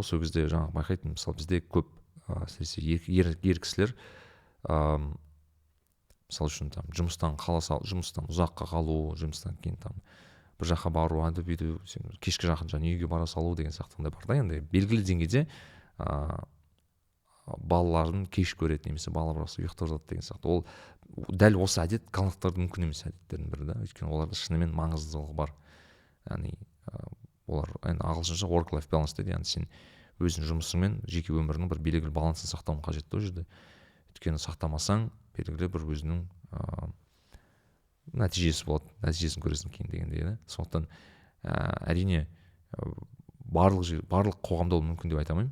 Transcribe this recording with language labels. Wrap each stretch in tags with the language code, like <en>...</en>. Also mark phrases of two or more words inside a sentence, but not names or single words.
<kk>Осы кезде жаңағы байқайтын, мысалы бізде көп әсіресе ер кісілер мысалы үшін жұмыстан ұзаққа қалу, жұмыстан кейін бір жаққа бару, бүйту, кешкі жақын үйге бара салу деген сияқтындай бар да. Енді белгілі деңгейде балаларын кеш көреді, немесе балалар барасы ұйықтап жатады деген сияқты. Ол дәл осы әдет голландықтардың мүмкін емес әдеттердің бірі да. Өйткені оларда шынымен маңыздылығы бар. Яғни олар ағылшынша</kk> <en>work life balance</en> <kk>дейді. Яғни сен өзің жұмысың мен жеке өміріңнің бір белгілі балансын сақтауың қажет ол жерде. Өйткені сақтамасаң белгілі бір өзінің нәтижесі болады, нәтижесін көресің кейін дегендей да. Сондықтан әрине барлық қоғамда ол мүмкін деп айта алмаймын.</kk>